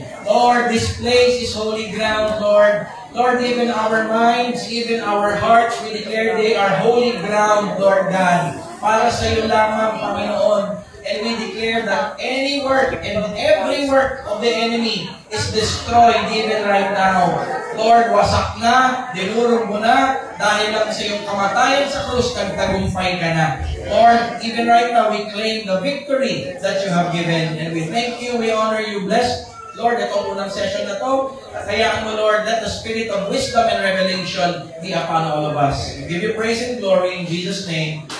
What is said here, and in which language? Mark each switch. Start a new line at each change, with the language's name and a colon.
English: Lord, this place is holy ground, Lord. Lord, even our minds, even our hearts, we declare they are holy ground, Lord God.
Filipino: Para sa iyo lamang, Panginoon.
English: And we declare that any work and every work of the enemy is destroyed even right now.
Filipino: Lord, wasak na, dinurog mo na, dahil lang sa iyong kamatayan sa krus, nagtagumpay ka na.
English: Lord, even right now, we claim the victory that you have given. And we thank you, we honor you, bless. Lord,
Filipino: itong unang session na to, kayaan mo,
English: Lord, let the spirit of wisdom and revelation be upon all of us. We give you praise and glory in Jesus' name.